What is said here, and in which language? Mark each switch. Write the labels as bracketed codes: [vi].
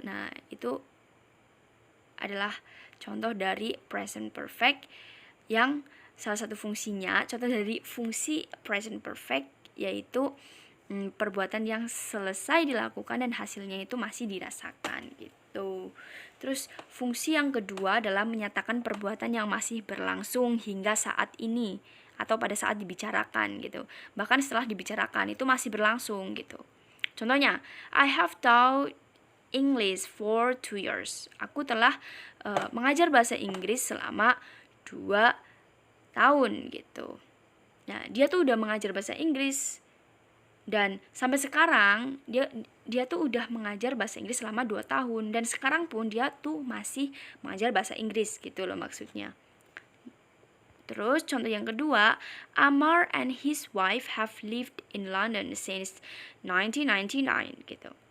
[id] Nah, itu adalah contoh dari present perfect yang salah satu fungsinya, contoh dari fungsi present perfect yaitu perbuatan yang selesai dilakukan dan hasilnya itu masih dirasakan gitu. Terus fungsi yang kedua adalah menyatakan perbuatan yang masih berlangsung hingga saat ini atau pada saat dibicarakan gitu. Bahkan setelah dibicarakan itu masih berlangsung gitu. Contohnya, [en] I have taught English for 2 years. [id] Aku telah mengajar bahasa Inggris selama 2 tahun gitu. Nah, dia tuh udah mengajar bahasa Inggris dan sampai sekarang dia tuh udah mengajar bahasa Inggris selama 2 tahun dan sekarang pun dia tuh masih mengajar bahasa Inggris gitu loh maksudnya. Terus contoh yang kedua, [en] Amar and his wife have lived in London since 1999 [id] gitu.